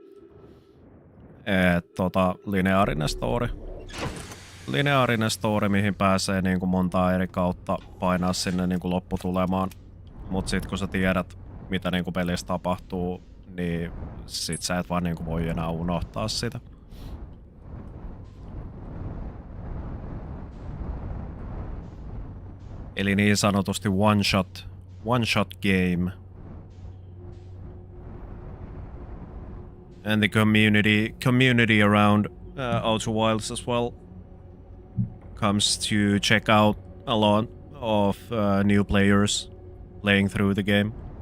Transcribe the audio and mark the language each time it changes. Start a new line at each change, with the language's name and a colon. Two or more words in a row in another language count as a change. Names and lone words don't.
Finnish: Lineaarinen story, mihin pääsee niinku montaa eri kautta painaa sinne niinku lopputulemaan. Mut sit kun sä tiedät, mitä niinku pelissä tapahtuu, niin sit sä et vaan niinku voi enää unohtaa sitä. Eli niin sanotusti
English: one shot game. And the community around Outer Wilds as well comes to check out a lot of new players playing through the game.